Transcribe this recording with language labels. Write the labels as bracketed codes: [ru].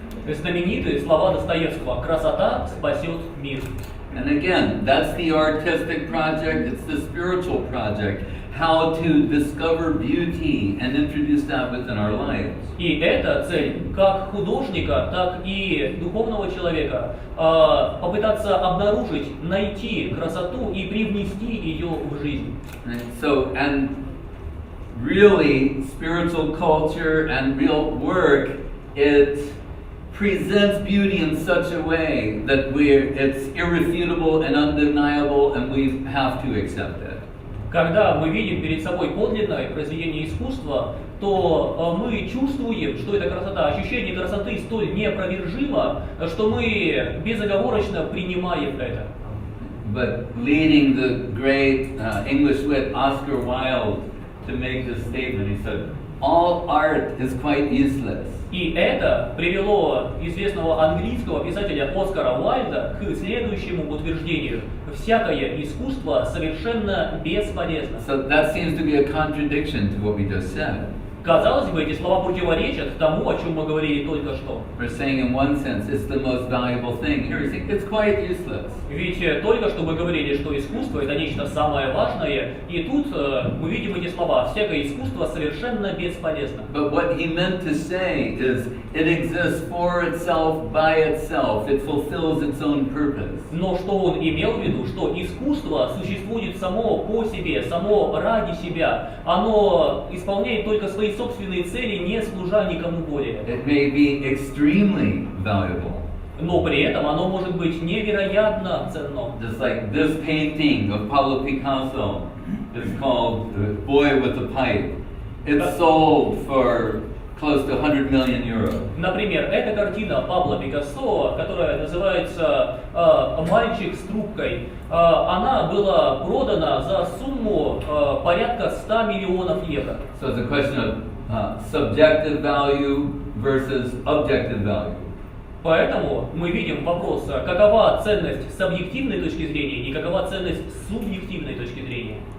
[ru] Знаменитые слова Достоевского: «Красота спасет мир». [en] And again, that's the artistic project, it's the spiritual project. How to discover beauty and introduce that within our lives. [ru] И это цель как художника, так и духовного человека. Попытаться обнаружить, найти красоту и привнести ее в жизнь. [en] So, and really, spiritual culture and real work, it presents beauty in such a way that it's irrefutable and undeniable, and we have to accept it. [ru] Когда мы видим перед собой подлинное произведение искусства, то мы чувствуем, что эта красота, ощущение красоты столь неопровержимо, что мы безоговорочно принимаем это. [en] But leading the great English wit Oscar Wilde to make this statement, he said, all art is quite useless. [ru] И это привело известного английского писателя Оскара Уайльда к следующему утверждению: всякое искусство совершенно бесполезно. [en] So that seems to be a contradiction to what we just said. [ru] Казалось бы, эти слова противоречат тому, о чем мы говорили только что. [en] We're saying in one sense it's the most valuable thing. Here we're saying it's quite useless. [ru] Ведь только что мы говорили, что искусство это нечто самое важное, и тут мы видим эти слова: всякое искусство совершенно бесполезно. [en] But what he meant to say is it exists for itself, by itself. It fulfills its own purpose. [ru] Но что он имел в виду, что искусство существует само по себе, само ради себя. Оно исполняет только свои собственные цели, не служа никому более. [en] It may be extremely valuable. [ru] Но при этом оно может быть невероятно ценно. [en] Just like this painting of Pablo Picasso is called The Boy with the Pipe. It's sold for close to 100 million euros. [ru] Например, эта картина Пабло Пикассо, которая называется «Мальчик с трубкой», она была продана за сумму порядка 100 миллионов евро. [en] So it's a question of subjective value versus objective value. [ru] Поэтому мы видим вопрос, какова ценность с объективной точки зрения и какова ценность с субъективной точки зрения.